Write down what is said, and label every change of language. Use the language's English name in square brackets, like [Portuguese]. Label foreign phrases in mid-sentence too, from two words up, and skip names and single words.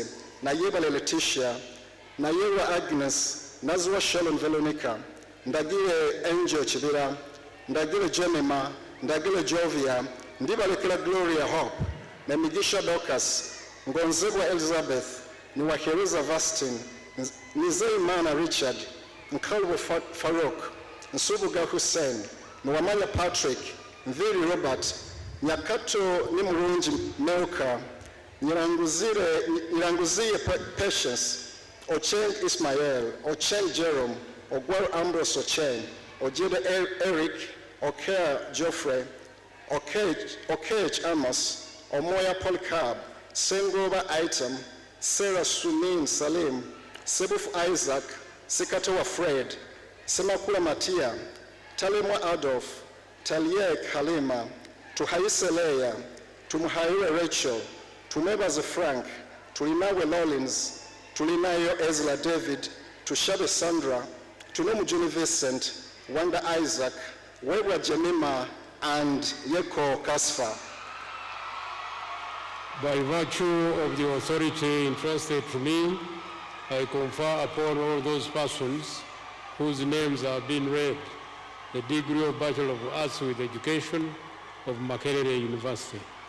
[English] Nayebale Letitia, Nayewa Agnes, Nazwa Shalom Veronica, Ndagile Angel Chibira, Ndagile Jemima, Ndagile Jovia, Ndibalekela Gloria Hope, Nemigisha Dorcas, Ngonzebwa Elizabeth, Niwaheriza Vastin, Nizeimana Richard, Nkalwe Farouk, Nsubuga Hussein, Nwamanya Patrick, Mviri Robert, Nyakato Nimurunji Melka, Nyiranguzie Patience, Ocheng Ismael, Ocheng Jerome, Ogwaro Ambrose Ocheng, Ojeda Eric, Oker Geoffrey, Okech Amos, Omoya Polycarp, Sengoba Item, Sarah Sumin Salim, Sebuf Isaac, Sikatowa Fred, Semakula Matia, Talimwa Adolf, Talie Halima, Tuhaise Leia, Tumuhaire Rachel, Tumebaze Frank, Tulinawe Lawlins, Tulinayo Ezra David, Tushabe Sandra, Tunemu Juni Vincent, Wanda Isaac, Wewa Jemima, and Yeko Kasfa. By virtue of the authority entrusted to me, I confer upon all those persons whose names have been read the degree of Bachelor of Arts with Education of Makerere University.